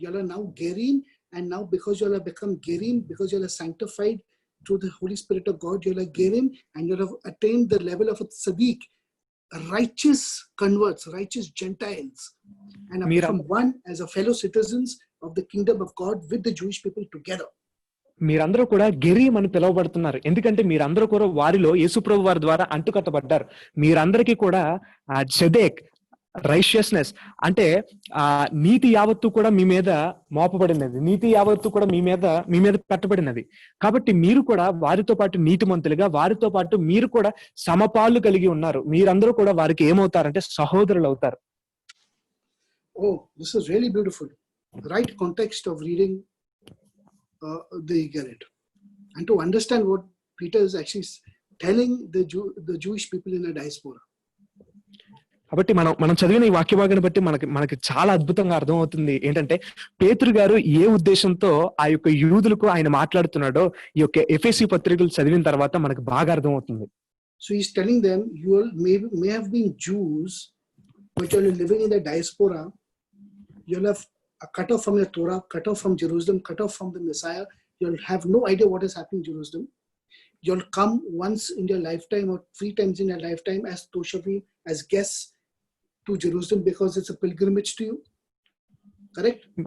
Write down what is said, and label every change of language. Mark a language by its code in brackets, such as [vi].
[en] You are now gerim, and now because you have become gerim, because you are sanctified through the Holy Spirit of God, you are gerim, and you have attained the level of a tzaddik, righteous converts, righteous Gentiles, and have become one as a fellow citizens of the kingdom of God with the Jewish people together. [te] మీరందరూ కూడా గెరీం అని పిలువబడుతున్నారు. ఎందుకంటే మీరందరూ కూడా వారిలో యేసుప్రభు వారి ద్వారా అంటుకట్టబడ్డారు. మీరందరికీ కూడా చెదేక్, రైషియస్నెస్ అంటే నీతి యావత్తు కూడా మీ మీద మోపబడినది, నీతి యావత్తు కూడా మీ మీద పెట్టబడినది. కాబట్టి మీరు కూడా వారితో పాటు నీతిమంతులుగా, వారితో పాటు మీరు కూడా సమపాలు కలిగి ఉన్నారు. మీరందరూ కూడా వారికి ఏమవుతారంటే సహోదరులు అవుతారు. [en] Oh, this is really beautiful. Right context of reading the Gerrit, and to understand what Peter is actually telling the Jewish people in the diaspora. [te] కాబట్టి మనం చదివిన ఈ వాక్య భాగాన్ని బట్టి మనకి చాలా అద్భుతంగా అర్థమవుతుంది ఏంటంటే పేతురు గారు ఏ ఉద్దేశంతో ఆ యొక్క యూదులకు ఆయన మాట్లాడుతున్నాడో ఈ యొక్క ఎఫెసీ పత్రికలు చదివిన తర్వాత మనకు బాగా అర్థమవుతుంది. [en] So he's telling them, you all may have been Jews, but you're living in the diaspora. You'll have cut off from your Torah, cut off from Jerusalem, cut off from the Messiah. You'll have no idea what is happening in Jerusalem. You'll come once in your lifetime or 3 times in your lifetime as Toshavim, as guests to Jerusalem, because it's a pilgrimage to you. Correct?